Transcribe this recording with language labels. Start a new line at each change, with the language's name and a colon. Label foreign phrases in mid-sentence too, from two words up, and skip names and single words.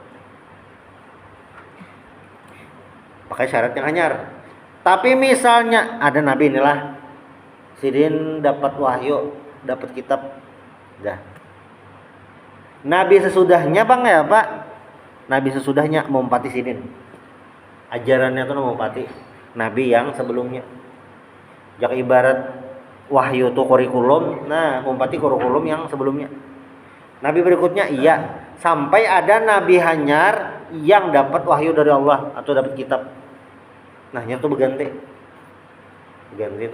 Banjar: Pakai syarat yang hanyar. Tapi misalnya ada Nabi inilah sidin dapat wahyu, dapat kitab, dah. Nabi sesudahnya bang ya Pak, Nabi sesudahnya mengumpati sidin. Ajarannya tuh mengumpati Nabi yang sebelumnya. Jak ibarat wahyu itu kurikulum, nah mengumpati kurikulum yang sebelumnya. Nabi berikutnya iya, sampai ada Nabi hanyar yang dapat wahyu dari Allah atau dapat kitab. Nah, itu berganti itu.